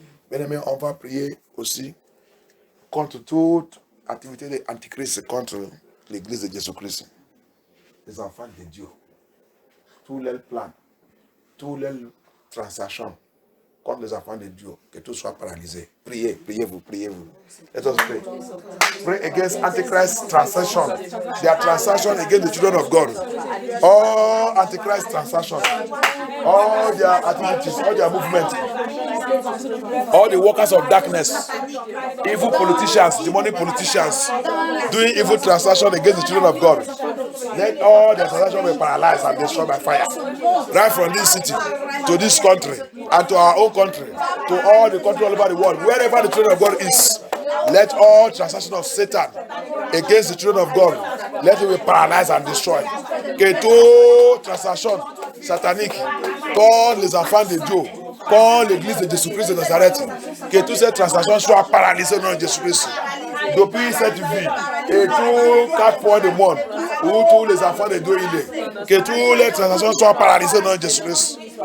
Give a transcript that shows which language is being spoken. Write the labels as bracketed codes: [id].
[fr] Bien-aimés, on va prier aussi contre toute activité de l'Antichrist contre l'Église de Jésus-Christ. Les enfants de Dieu. Tous leurs plans, tous leurs transactions contre les enfants de Dieu, que tout soit paralysé. Priez, priez-vous, priez-vous. [en] Let us pray. Pray against Antichrist transaction. Their transaction against the children of God. All Antichrist transactions. All their activities, all their movements. All the workers of darkness. Evil politicians, demonic politicians. Doing evil transaction against the children of God. Let all their transactions be paralyzed and destroyed by fire. Right from this city to this country and to our own country, to all the country all over the world, wherever the children of God is, let all transactions of Satan against the children of God, let it be paralyzed and destroyed. [fr] Que toute transaction satanique contre les enfants de Dieu, contre l'église de Jésus-Christ de Nazareth, que toutes ces transactions soient paralysées au nom de Jésus-Christ. Depuis cette vie et tous 4 points du monde où tous les enfants de Dieu il est, que toutes les transactions soient paralysées au nom de Jésus-Christ.